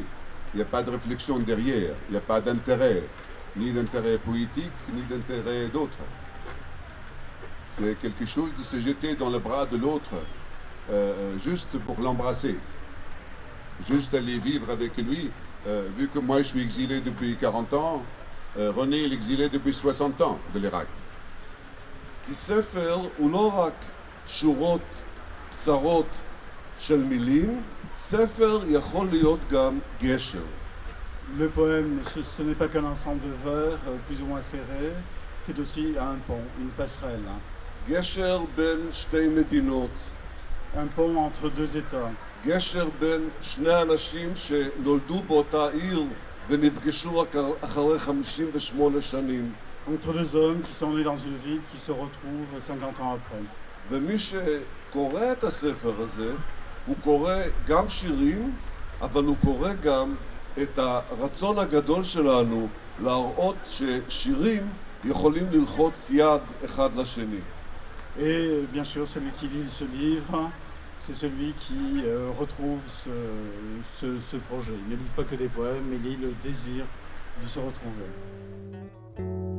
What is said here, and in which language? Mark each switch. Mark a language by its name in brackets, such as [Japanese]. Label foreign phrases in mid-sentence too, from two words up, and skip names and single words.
[French] Il n'y a pas de réflexion derrière, il n'y a pas d'intérêt, ni d'intérêt politique, ni d'intérêt d'autre. C'est quelque chose de se jeter dans le bras de l'autre, juste pour l'embrasser, juste aller vivre avec lui. Vu que moi je suis exilé depuis 40 ans, Ronnie est exilé depuis 60 ans de l'Irak. [Hebrew] כי ספר הוא לא רק שורות קצרות של מילים, ספר יכול להיות גם גשר. [French] Le poème, ce n'est pas qu'un ensemble de vers plus ou moins serrés, c'est aussi un pont, une passerelle. [Hebrew] גשר בין שתי מדינות. [French] Un pont entre deux États. [Hebrew] גשר בין שני אנשים שנולדו באותה עיר ונפגשו רק אחרי 58 שנים. [French] Entre deux hommes qui sont nés dans une ville qui se retrouvent 50 ans après. [Hebrew] ומי שקורא את הספר הזה, הוא קורא גם שירים, אבל הוא קורא גם את הרצון הגדול שלנו להראות ששירים יכולים ללחוץ יד אחד לשני. [French] Et bien sûr, celui qui lit ce livre, c'est celui qui retrouve ce projet. Il ne lit pas que des poèmes, mais il lit le désir de se retrouver.